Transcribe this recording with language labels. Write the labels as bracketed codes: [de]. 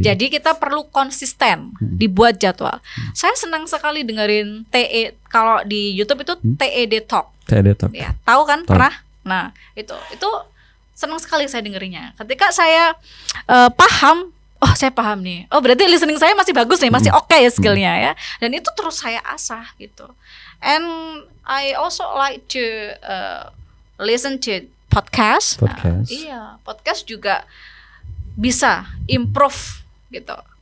[id] Jadi kita perlu konsisten dibuat jadwal. Saya senang sekali dengerin TE kalau di YouTube itu TED Talk. TED Talk. Ya, tahu kan? Tahu. Pernah? Nah, itu senang sekali saya dengerinnya. Ketika saya paham, oh saya paham nih. Oh berarti listening saya masih bagus nih, masih oke ya skillnya ya. Dan itu terus saya asah gitu. [en] And I also like to listen to podcast. [id] Podcast. Iya, podcast juga bisa improve gitu.